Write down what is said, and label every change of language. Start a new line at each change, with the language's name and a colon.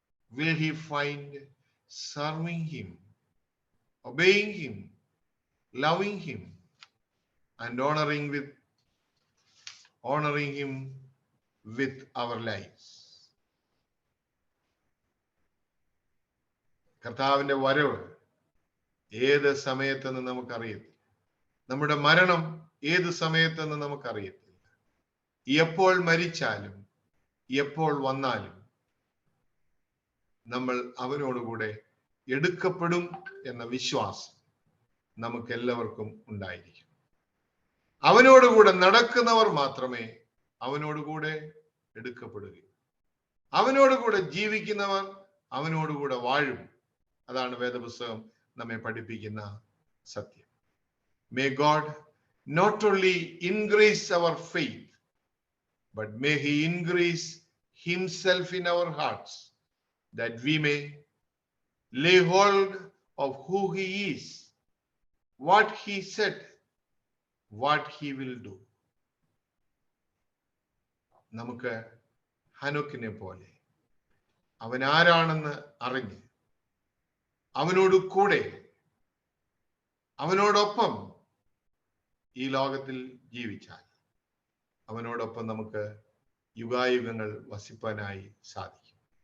English: Will he find serving him, obeying him, loving him, and honoring him with our lives?
Malayalam: കർത്താവിന്റെ വരവ് ഏത് സമയത്തെന്ന് നമുക്കറിയത്തില്ല. നമ്മുടെ മരണം ഏത് സമയത്തെന്ന് നമുക്കറിയത്തില്ല. എപ്പോൾ മരിച്ചാലും എപ്പോൾ വന്നാലും നമ്മൾ അവനോടുകൂടെ എടുക്കപ്പെടും എന്ന വിശ്വാസം നമുക്ക് എല്ലാവർക്കും ഉണ്ടായിരിക്കും. അവനോടുകൂടെ നടക്കുന്നവർ മാത്രമേ അവനോടുകൂടെ എടുക്കപ്പെടുകയുള്ളൂ. അവനോടുകൂടെ ജീവിക്കുന്നവർ അവനോടുകൂടെ വാഴും. അതാണ് വേദപുസ്തകം നമ്മെ പഠിപ്പിക്കുന്ന സത്യം.
English: May God not only increase our faith, but may he increase himself in our hearts, that we may lay hold of who he is, what he said, what he will do.
Malayalam: നമുക്ക് ഹനോക്കിനെ പോലെ അവൻ ആരാണെന്ന് അറിഞ്ഞ് അവനോട് കൂടെ അവനോടൊപ്പം ഈ ലോകത്തിൽ ജീവിച്ചാൽ അവനോടൊപ്പം നമുക്ക് യുഗായുഗങ്ങൾ വസിപ്പാനായി സാധിക്കും.